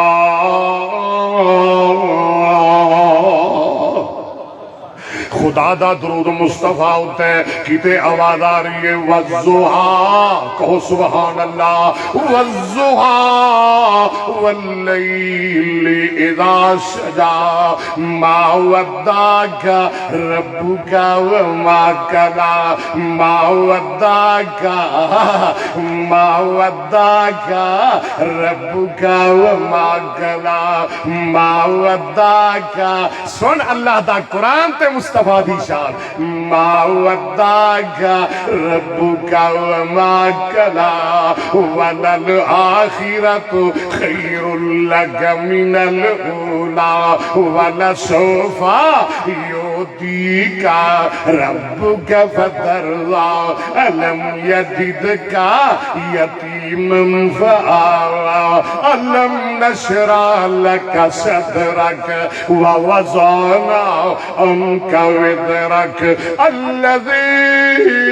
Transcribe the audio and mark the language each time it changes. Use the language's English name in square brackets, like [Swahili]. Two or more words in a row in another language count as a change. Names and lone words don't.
[Punjabi] خدا دا درود مصطفیٰ ہوتا ہے کتے آواز آ رہی ہے والضحا کہو [Arabic] سبحان اللہ [Punjabi] والضحا [Arabic] واللیل اذا سجا ما ودعک ربک وما کلا ما ودعک ربک وما کلا ما ودعک [Punjabi] سن اللہ دا قرآن تے مصطفیٰ دی شان [Arabic] ما ودعک ربک وما کلا وللآخرۃ خیر لک من الاولی ولسوف یعطیک ربک فترضی الم یجدک یتیما فآوی الم نشرح لک صدرک ووضعنا عنک وزرک الذی